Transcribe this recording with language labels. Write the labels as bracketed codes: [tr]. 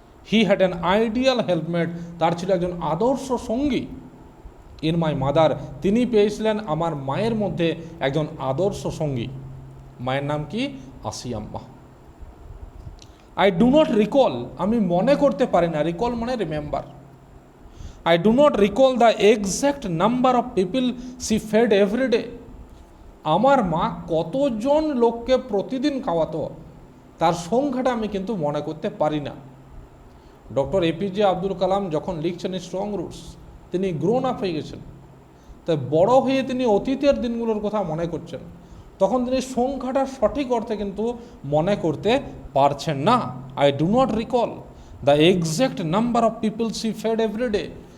[en] he had an ideal helpmate, [bn] তার ছিল একজন আদর্শ সঙ্গী। [en] in my mother, [bn] তিনি পেয়েছিলেন আমার মায়ের মধ্যে একজন আদর্শ সঙ্গী। মায়ের নাম কি? Ashiamma. [en] I do not recall, [bn] আমি মনে করতে পারি না, রিকল মানে remember. [en] I do not recall the exact number of people she fed every day. [bn] আমার মা কতজন লোককে প্রতিদিন খাওয়াতো, তার সংখ্যাটা আমি কিন্তু মনে করতে পারি না। ডক্টর এপিজে আব্দুল কালাম যখন লিখছেন স্ট্রং রুটস, তিনি গ্রোন আপ হয়ে গেছেন। তাই বড় হয়ে তিনি অতীতের দিনগুলোর কথা মনে করছেন, তখন তিনি সংখ্যাটা সঠিক অর্থে কিন্তু মনে করতে পারছেন না। [en] I do not recall the exact number of people she fed every day.